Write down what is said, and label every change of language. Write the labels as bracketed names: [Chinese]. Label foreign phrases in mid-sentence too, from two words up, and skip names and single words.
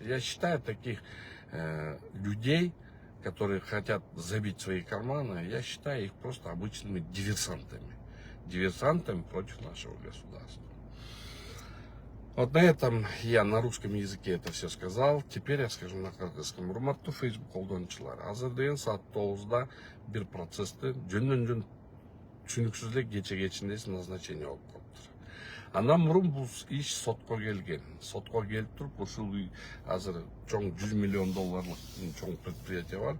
[Russian] Я считаю таких людей, которые хотят забить свои карманы, я считаю их просто обычными диверсантами против нашего государства. Вот на этом я на русском языке это все сказал. Теперь я скажу на кыргызском. [Kyrgyz] Урматтуу Facebook колдонуучулар, азыр деген саат 9-да бир процессти жөндөн түшүнүксүз эле кече назначение болуп калыптыр. Андан мурун бул иш сотко келген. Сотко келип туруп, ушул азыр чоң $100 миллион чоң предприятие бар.